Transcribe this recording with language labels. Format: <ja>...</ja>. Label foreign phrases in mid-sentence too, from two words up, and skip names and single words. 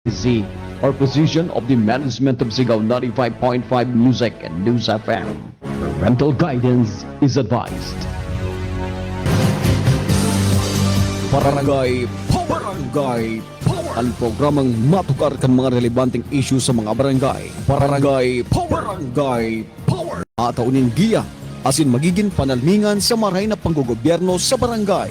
<en>Z or position of the management of Sigaw 95.5 Music and News FM. Parental guidance is advised. Barangay Power!</en> <bik>Ang programang matukar kan mga relevanteng issue sa mga barangay. Barangay Power! Ataunin giya asin magiging panalmingan sa maray na panggogobyerno sa barangay.</bik>